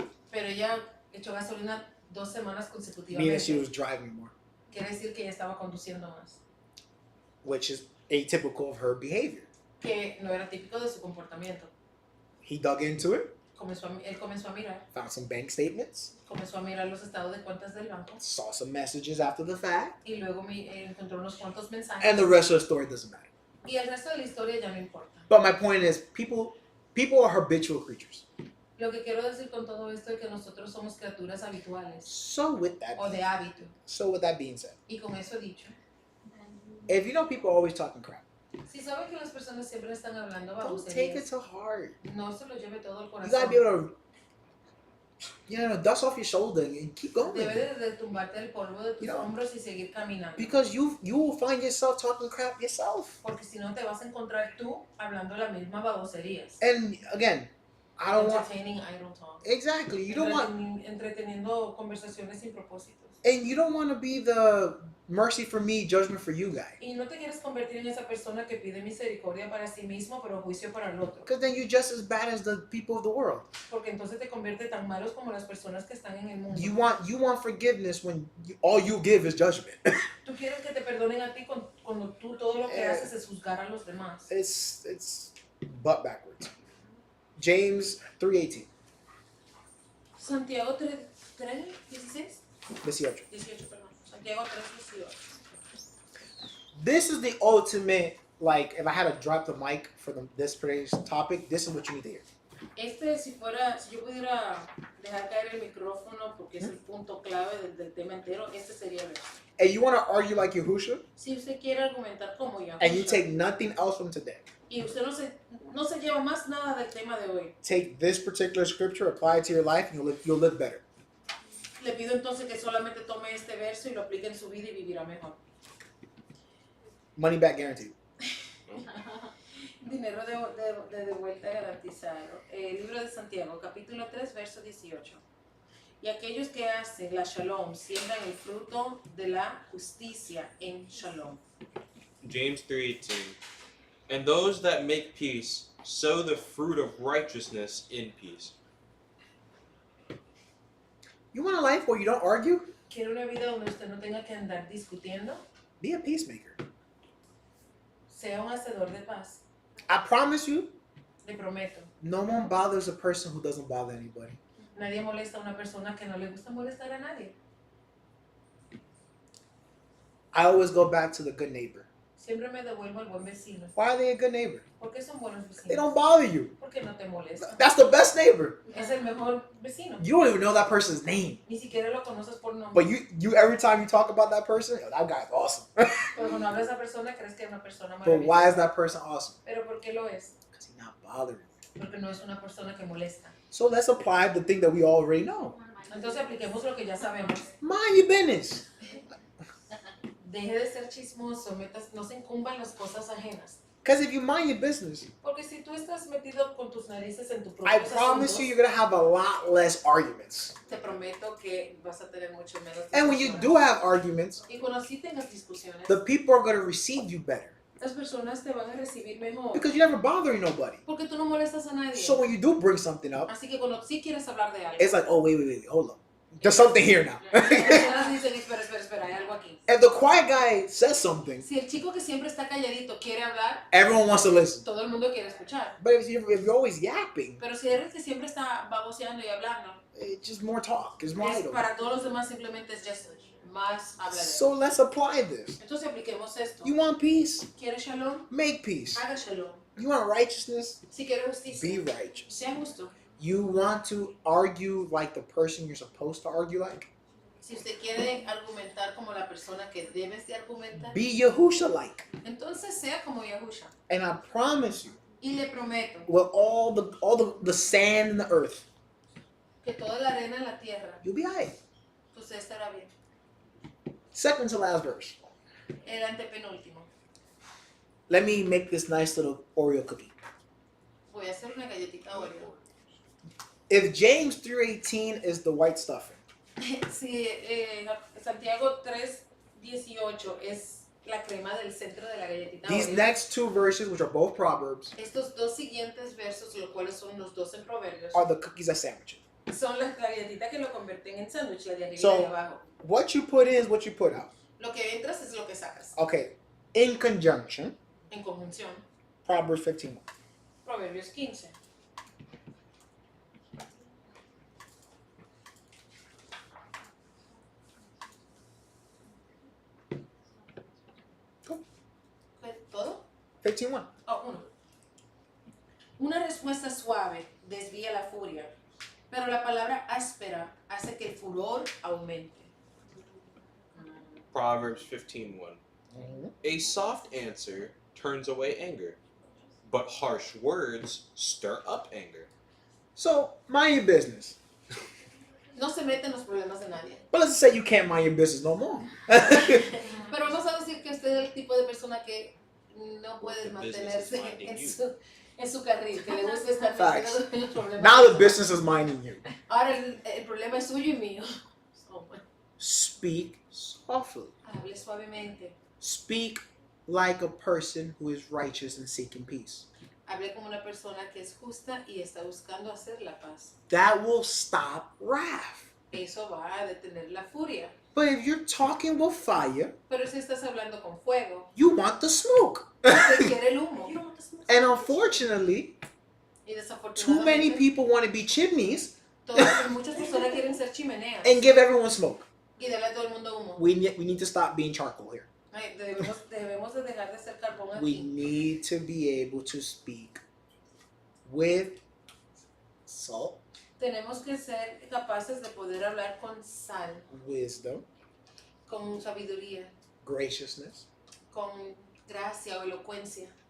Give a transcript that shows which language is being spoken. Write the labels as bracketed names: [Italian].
[Spanish] Pero ella echó gasolina 2 semanas [English] meaning she [Spanish] consecutivamente. [English] was driving more, [Spanish] Quiere decir que ella estaba conduciendo más. [English] which is atypical of her behavior. [Spanish] Que no era típico de su comportamiento. [English] He dug into it, [Spanish] Él comenzó a mirar. [English] found some bank statements, [Spanish] Comenzó a mirar los estados de cuentas del banco. [English] saw some messages after the fact, [Spanish] Y luego encontró unos cuantos mensajes. [English] and the rest of the story doesn't matter. [Spanish] Y el resto de la historia ya no importa. [English] But my point is, people are habitual creatures. [Spanish] Lo que quiero decir con todo esto es que nosotros somos criaturas habituales [English] So with [Spanish] o de [English] that, [Spanish] hábito. [English] being said, [Spanish] Y con eso dicho, [English] if you know people are always talking crap, [Spanish] si saben que las personas siempre están hablando [English] don't take it [Spanish] baboserías, [English] to heart. [Spanish] no se lo lleve todo al [English] You gotta be [Spanish] corazón. [English] able to, dust off your shoulder and keep going. [Spanish] Debe de tumbarte el polvo de tus [English] You know, [Spanish] hombros y seguir caminando. [English] Because you will find yourself talking crap yourself. [Spanish] Porque si no te vas a encontrar tú hablando la misma baboserías. [English] And again, I don't want Entertaining idle talk. exactly. You don't want, [Spanish] Entreteniendo conversaciones sin propósitos. [English] and you don't want to be the mercy for me, judgment for you guy. [Spanish] Y no te quieres convertir en esa persona que pide misericordia para sí mismo, pero juicio para el otro. [English] Because then you're just as bad as the people of the world. [Spanish] Porque entonces te convierte tan malos como las personas que están en el mundo. [English] You want forgiveness when all you give is judgment. [Spanish] Tú quieres que te perdonen a ti cuando tú todo lo que haces es juzgar a los demás. [English] It's butt backwards. James 3:18. [Spanish] Santiago 3:16. 18. 18, perdón. Santiago 3:18. [English] This is the ultimate, like, if I had to drop the mic for this today's topic, this is what you need to hear. [Spanish] Si yo pudiera dejar caer el micrófono porque es el punto clave del tema entero, este sería el verso. [English] And you want to argue like Yahusha, [Spanish] Si usted quiere argumentar como [English] and you [Spanish] Yahusha, [English] take nothing else from today. [Spanish] y usted no se lleva más nada del tema de hoy, [English] Take this particular scripture, apply it to your life, and you'll live better. [Spanish] le pido entonces que solamente tome este verso y lo aplique en su vida y vivirá mejor. [English] Money back guaranteed. [Spanish] Dinero de vuelta garantizado. Libro de Santiago, capítulo 3, verso 18. Y aquellos que hacen la shalom siembran el fruto de la justicia en shalom. [English] James 3:18. And those that make peace sow the fruit of righteousness in peace. You want a life where you don't argue? [Spanish] ¿Quiere una vida donde usted no tenga que andar discutiendo? [English] Be a peacemaker. [Spanish] Sea un hacedor de paz. [English] I promise you, [Spanish] Le prometo. [English] no one bothers a person who doesn't bother anybody. [Spanish] Nadie molesta a una persona que no le gusta molestar a nadie. [English] I always go back to the good neighbor. [Spanish] Siempre me devuelvo al buen vecino. [English] Why are they a good neighbor? [Spanish] ¿Por qué son buenos [English] They [Spanish] vecinos? [English] don't bother you. [Spanish] Porque no te molestan. [English] That's the best neighbor. [Spanish] Es el mejor vecino. [English] You don't even know that person's name. [Spanish] Ni siquiera lo conoces por nombre. [English] But you every time you talk about that person, yo, that guy's awesome. [Spanish] Pero cuando hablas a esa persona crees que es una persona [English] But why is that person awesome? [Spanish] Pero ¿por qué lo es? [English] Because he's not bothering you. [Spanish] Porque no es una persona que molesta. [English] So let's apply the thing that we already know. [Spanish] Entonces apliquemos lo que ya sabemos. [English] Mind your business. [Spanish] Deje de ser chismoso, no se incumban las cosas ajenas. [English] Because if you mind your business, [Spanish] Porque si tú estás metido con tus narices en tu [English] I [Spanish] propio [English] promise you, you're going to have a lot less arguments. [Spanish] te prometo que vas a tener mucho menos [English] And when you [Spanish] discusiones. [English] do have arguments, [Spanish] Y cuando sí tengas discusiones, [English] the people are going to receive you better. [Spanish] las personas te van a recibir mejor. [English] Because you're never bothering nobody. [Spanish] Porque tú no molestas a nadie. [English] So when you do bring something up, [Spanish] Así que cuando sí quieres hablar de algo, [English] it's like, oh, wait, hold up. There's something here now. [Spanish] las personas dicen, espera, hay algo aquí. [English] If the quiet guy says something, [Spanish] Si el chico que siempre está calladito quiere hablar, [English] everyone wants to listen. [Spanish] todo el mundo quiere escuchar. [English] But if you're always yapping, [Spanish] Pero si eres que siempre está baboseando y hablando, [English] it's just more talk. It's more [Spanish] es [English] idle. [Spanish] para todos los demás simplemente es just más habladero. [English] So let's apply this. [Spanish] Entonces apliquemos esto. [English] You want peace? [Spanish] ¿Quiere shalom? [English] Make peace. [Spanish] Haga shalom. [English] You want righteousness? [Spanish] Si quiere justicia, [English] Be righteous. [Spanish] sea justo. [English] You want to argue like the person you're supposed to argue like? [Spanish] Si usted quiere argumentar como la persona que debes de argumentar, [English] Be Yahusha like. [Spanish] entonces sea como Yahusha. [English] And I promise you, [Spanish] Y le prometo [English] with all the sand in the earth, [Spanish] que toda la arena en la tierra, [English] you'll be alright. [Spanish] usted estará bien. [English] Second to last verse. [Spanish] El antepenúltimo. [English] Let me make this nice little Oreo cookie. [Spanish] Voy a hacer una galletita Oreo. [English] If James 3:18 is the white stuffing, [Spanish] Si Santiago 3:18 es la crema del centro de la galletita [English] these [Spanish] Oreo, [English] next two verses, which are both Proverbs, [Spanish] estos dos siguientes versos, los cuales son los dos en Proverbios, [English] are the cookies that sandwich it. [Spanish] son las galletitas que lo convierten en sándwich, la de arriba [English] So- [Spanish] y de abajo. [English] What you put in is what you put out. [Spanish] Lo que entras es lo que sacas. [English] Okay. In conjunction, [Spanish] En conjunción, [English] Proverbs 15:1. [Spanish] Proverbios 15. ¿Todo? 15:1. Oh, uno. Una respuesta suave desvía la furia, pero la palabra áspera hace que el furor aumente. [English] Proverbs 15:1. A soft answer turns away anger, but harsh words stir up anger. So, mind your business. [Spanish] No se mete en los problemas de nadie. [English] But let's say you can't mind your business no more. [Spanish] Pero vamos a decir que usted es el tipo de persona que no puede [English] The business is [Spanish] mantenerse [English] minding [Spanish] en su carril, que le gusta estar [English] Facts. [Spanish] metido en los problemas. [English] Now the business is minding you. [Spanish] Ahora el problema es suyo y mío. Oh, bueno. [English] Speak softly. [Spanish] Hable suavemente. [English] Speak like a person who is righteous and seeking peace. [Spanish] Hable como una persona que es justa y está buscando hacer la paz. [English] That will stop wrath. [Spanish] Eso va a detener la furia. [English] But if you're talking with fire, [Spanish] Pero si estás hablando con fuego, [English] you want the smoke. [Spanish] usted quiere el humo. [English] And unfortunately, [Spanish] Y [English] too many [Spanish] desafortunadamente, [English] people want to be chimneys [Spanish] muchas personas quieren ser chimeneas [English] and give everyone smoke. [Spanish] y darle a todo el mundo humo. [English] We need to stop being charcoal here. [Spanish] Ay, debemos de dejar de ser carbón [English] We [Spanish] aquí. [English] need to be able to speak with salt [Spanish] Tenemos que ser capaces de poder hablar con sal, [English] wisdom, [Spanish] con sabiduría, [English] graciousness, [Spanish] con gracia o elocuencia.